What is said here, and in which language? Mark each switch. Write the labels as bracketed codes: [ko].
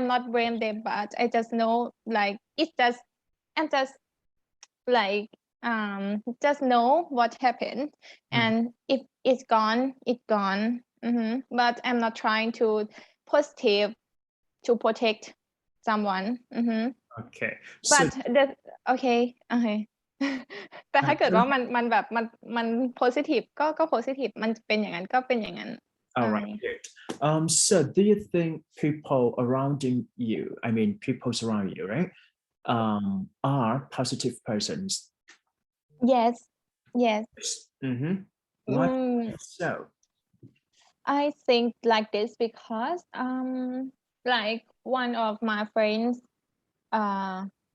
[en] I'm not blame them, but I just know like it's just I'm like just know what happened, Mm, and if it's gone, it's gone. But I'm not trying to positive to protect someone. okay. So but the okay okay [th] แต่ถ้าเกิดว่ามันแบบมัน positive ก็ positive มันเป็นอย่างนั้นก็เป็นอย่างนั้น [en] all [th] ใช่ [en] right, good. So do you think people around you, I mean, people surround you, right, are positive persons? yes yes Mm-hmm. Why mm, so? I think like this because like one of my friends uh